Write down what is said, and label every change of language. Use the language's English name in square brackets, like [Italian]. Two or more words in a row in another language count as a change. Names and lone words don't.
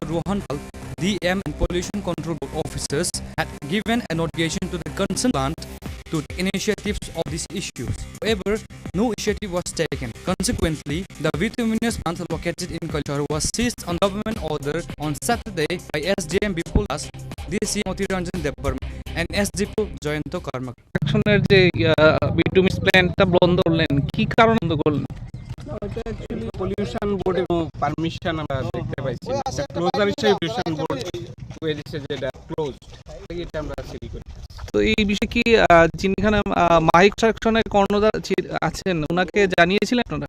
[English] Rohan Pal, DM and Pollution Control Board officers had given a notification to the concerned plant to take initiatives of these issues. However, no initiative was taken. Consequently, the bituminous plant located in Kailasho was seized on government order on Saturday by SDM Bipul Das, DC Motiranjan Debarma and SDPO Joyanto Karmak. [Bangla] Actionের যে বিটুমিস প্ল্যান্টটা বন্ধ করলেন কি কারণে বন্ধ করলেন? এটা [English] actually pollution board permission [Bangla] আমরা দেখতে পাইছি এটা ক্লোজার হিসেবে [English] pollution board [Bangla] করেছে যেটা ক্লোজ এটা আমরা সিরি করি। তো এই বিষয়ে কি যিনি এখানে মাইক সেকশনের কর্ণধার আছেন ওনাকে জানিয়েছিলেন আপনারা?